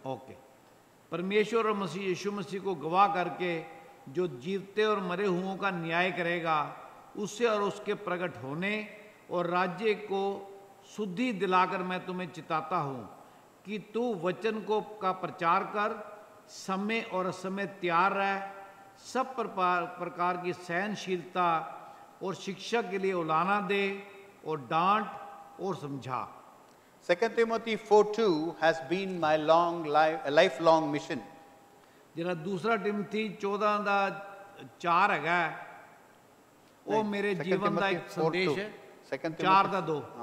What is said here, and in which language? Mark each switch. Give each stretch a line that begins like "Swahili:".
Hindi: Okay परमेश्वर और मसीह यीशु मसीह को गवाह करके जो जीवते और मरे हुओं का न्याय करेगा उससे और उसके प्रकट होने और राज्य को शुद्धि दिलाकर मैं तुम्हें चिताता हूँ कि तू वचन को का प्रचार कर समय और असमय तैयार रह सब प्रकार की सहनशीलता और शिक्षा के लिए उलाना दे और डांट और समझा
English: 2 Timothy 4:2 has been my lifelong mission.
Punjabi: ਜਿਹੜਾ ਦੂਸਰਾ ਟਿਮੋਥੀ 14 ਦਾ 4 ਹੈਗਾ ਉਹ ਮੇਰੇ ਜੀਵਨ ਦਾ ਇੱਕ ਸੰਦੇਸ਼ ਹੈ 4 ਦਾ 2